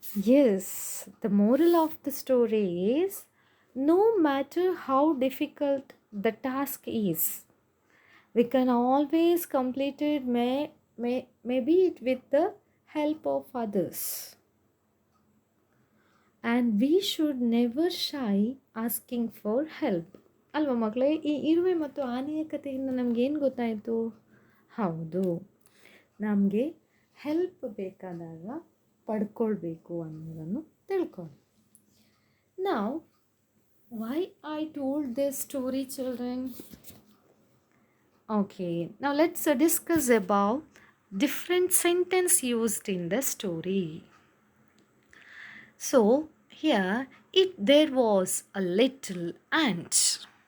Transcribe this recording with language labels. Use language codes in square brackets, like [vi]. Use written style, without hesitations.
[en] Yes, the moral of the story is, no matter how difficult the task is, we can always complete it, maybe with the help of others. And we should never shy asking for help. [kn] ಅಲ್ವಾ ಮಕ್ಕಳೇ? ಈ ಇರುವೆ ಮತ್ತು ಆನೆಯ ಕಥೆಯಿಂದ ನಮಗೇನು ಗೊತ್ತಾಯಿತು? ಹೌದು, ನಮಗೆ ಹೆಲ್ಪ್ ಬೇಕಾದಾಗ ಪಡ್ಕೊಳ್ಬೇಕು ಅನ್ನೋದನ್ನು ತಿಳ್ಕೊಂಡು. [en] Now, why I told this story, children? Okay, now let's discuss about different sentence used in the story. So here, there was a little ant.